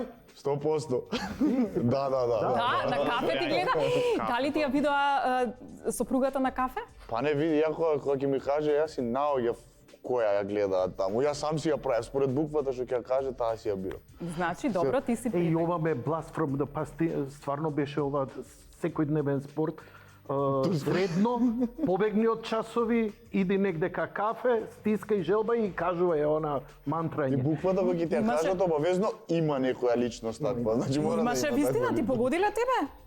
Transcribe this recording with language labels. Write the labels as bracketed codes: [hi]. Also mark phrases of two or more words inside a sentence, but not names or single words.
[mk] 100%. Да. Да, на кафе ти гледа. Дали ти ја видоа сопругата на кафе? Па не види, ја кога ќе ми каже, јас си наоѓав која ја гледаат таму. Јас сам си ја правев, според буквата што ќе ја каже, таа си ја бирам. Значи, добро, ти си и прибегнал. ова ме [en] blast from the past, [mk] стварно беше ова секојдневен спорт. Вредно, побегни од часови, иди негде ка кафе, стискај желба и кажувај она И мантрање. буквата кога ќе ти ја Имаше- кажат, обавезно има некоја личност таква. Значи мора да Имаше има вистина, таква ти личност. погодиле тебе на